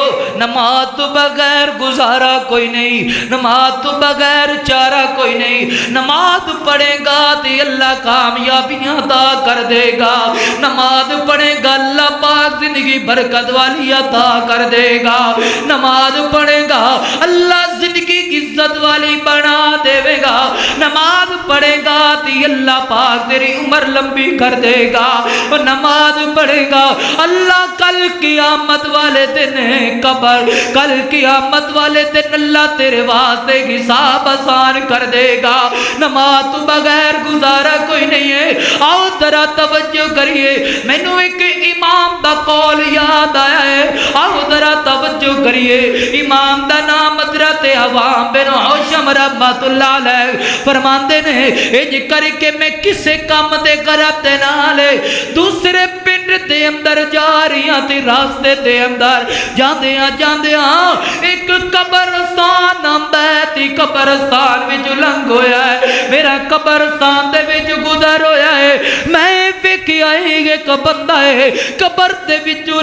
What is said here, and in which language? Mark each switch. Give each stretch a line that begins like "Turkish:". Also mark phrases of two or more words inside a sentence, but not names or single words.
Urdu: نماز تو بغیر گزارا کوئی نہیں نماز تو بغیر چارہ کوئی نہیں نماز پڑھے گا تو اللہ کامیابیاں عطا کر دے گا نماز پڑھے گا اللہ پاک زندگی برکت والی عطا کر دے گا نماز پڑھے گا اللہ زندگی عزت والی بنا دے گا نماز پڑھے گا تو اللہ پاک تیری عمر لمبی کر دے گا اور نماز پڑھے گا اللہ کل قیامت والے دن قبر کل قیامت والے دن اللہ تیرے واسطے حساب آسان کر دے گا نماز تو بغیر گزارا کوئی نہیں ہے
Punjabi: آؤ ذرا توجہ کریئے مینوں اک امام دا قول یاد آیا ہے آؤ ذرا توجہ کریئے امام دا نام حضرت عوام بن حوشم
Arabic: رحمة الله عليه
Punjabi: فرماندے نے انج کر کے میں کسے کم دے غرب دے نال دوسرے پنڈ دے اندر جا رہی تھی راستے دے اندر جاندیاں اک قبرستان آندا ہے تی قبرستان وچ لنگھ ہویا ہے میرا قبرستان دے وچ گزر ہویا ہے میں ویکھیا اک بندہ ہے قبر دے وچوں